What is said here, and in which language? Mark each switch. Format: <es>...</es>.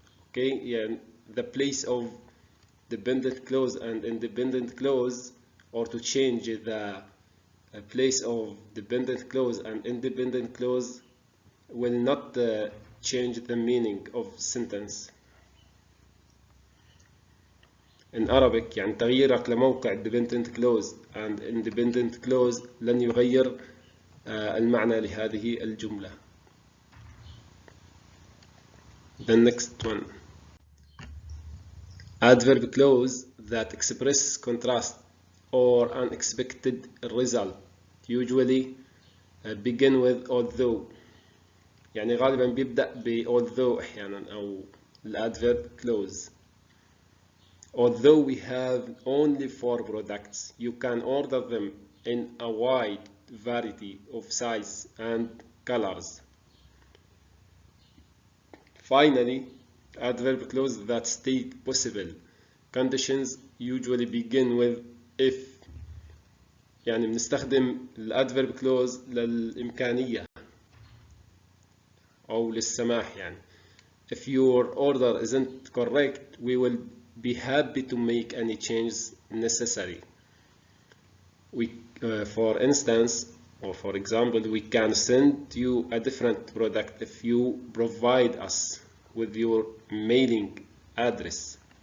<en>Okay, yeah, the place of dependent clause and independent clause, or to change the place of dependent clause and independent clause, will not change the meaning of sentence.</en> <ar>In Arabic يعني تغييرك لموقع</ar> <en>dependent clause and independent clause</en> <ar>لن يغير المعنى لهذه الجملة.</ar> <en>The next one: adverb clause that express contrast or unexpected result usually begin with although.</en> <ar>يعني غالبا بيبدأ ب although أحيانا أو adverb clause.</ar> <en>Although we have only 4 products, you can order them in a wide variety of size and colors. Finally, adverb clause that state possible conditions usually begin with if.</en> <ar>يعني بنستخدم الادverb clause للإمكانية. أو للسماح يعني.</ar> <en>If your order isn't correct, we will be happy to make any changes necessary. For instance, or for example, we can send you a different product if you provide us with your mailing address.</en>